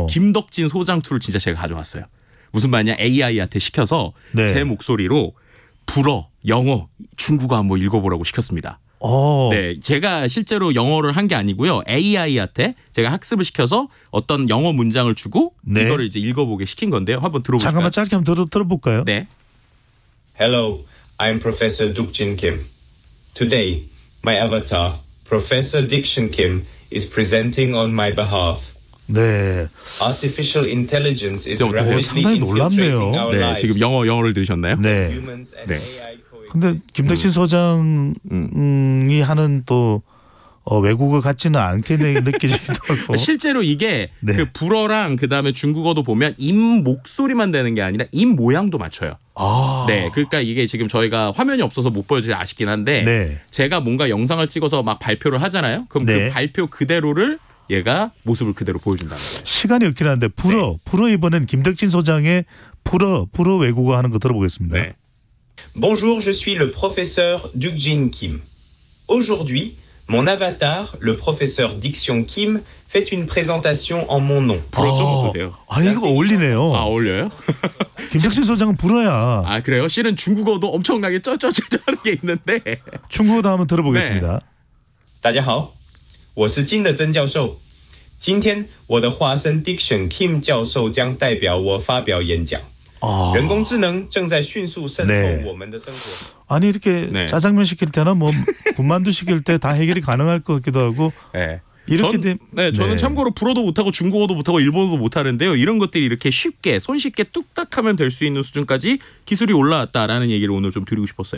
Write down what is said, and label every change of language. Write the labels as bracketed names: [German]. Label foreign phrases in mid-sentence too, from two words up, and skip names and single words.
[Korean] 김덕진 소장 2를 진짜 제가 가져왔어요. 무슨 말이냐, AI한테 시켜서 제 목소리로 불어, 영어, 중국어 한번 읽어보라고 시켰습니다. 네, 제가 실제로 영어를 한 게 아니고요. AI한테 제가 학습을 시켜서 어떤 영어 문장을 주고 이거를 이제 읽어보게 시킨 건데요. 한번 들어보실까요? 잠깐만 짧게 한번 들어볼까요? 네. [English] Hello, I'm Professor Dukjin Kim. Today, my avatar, Professor Diction Kim, is presenting on my behalf. [Korean] 네. [English] Artificial intelligence is rapidly [Korean] 상당히 놀랍네요. 네, 지금 영어를 들으셨나요? 네. 근데 김덕진 소장이 하는 또 외국어 같지는 않게 느껴지기도 하고. 실제로 이게 그 불어랑 그다음에 중국어도 보면 입 목소리만 되는 게 아니라 입 모양도 맞춰요. 네, 그러니까 이게 지금 저희가 화면이 없어서 못 보여드리지 아쉽긴 한데 제가 뭔가 영상을 찍어서 막 발표를 하잖아요. 그럼 그 발표 그대로를 얘가 모습을 그대로 보여준다는 거예요. 시간이 없긴 한데 불어 이번엔 김덕진 소장의 불어 외국어 하는 거 들어보겠습니다. 네. [French] Bonjour, je suis le professeur Dukjin Kim. Aujourd'hui, mon avatar, le professeur Diction Kim, fait une présentation en mon nom. [Korean] 불어 좀 어떠세요? 아니 이거 어울리네요. 아, 어울려요? 김덕진 소장은 불어야. 아, 그래요? 실은 중국어도 엄청나게 쩌쩌쩌쩌 하는 게 있는데. 중국어도 한번 들어보겠습니다. [Chinese] 大家好，我是金的曾教授。今天我的化身 Diction Kim 教授将代表我发表演讲。人工智能正在迅速渗透我们的生活。 [Korean] 아니 이렇게 짜장면 시킬 때나 뭐 군만두 시킬 때 다 해결이 가능할 것 같기도 하고. 저는 참고로 불어도 못하고 중국어도 못하고 일본어도 못하는데요. 이런 것들이 이렇게 쉽게 손쉽게 뚝딱하면 될 수 있는 수준까지 기술이 올라왔다라는 얘기를 오늘 좀 드리고 싶었어요.